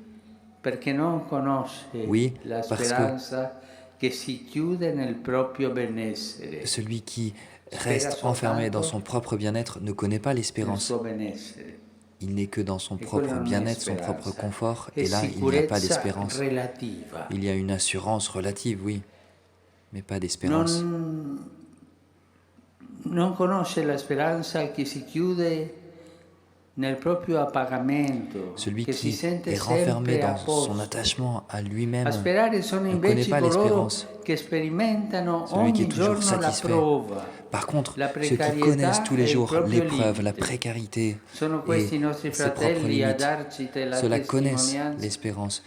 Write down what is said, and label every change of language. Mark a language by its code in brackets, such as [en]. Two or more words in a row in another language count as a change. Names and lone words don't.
[fr] Oui, parce que celui qui reste enfermé dans son propre bien-être ne connaît pas l'espérance. Il n'est que dans son propre bien-être, son propre confort, et là, il n'y a pas d'espérance. Il y a une assurance relative, oui, mais pas d'espérance. [it] Non conosce la speranza che si chiude nel proprio appagamento. [fr] Celui qui est renfermé dans son attachement à lui-même ne connaît pas l'espérance. Celui qui est toujours satisfait. Par contre, ceux qui connaissent tous les jours l'épreuve, la précarité et ses propres limites, ceux-là connaissent l'espérance.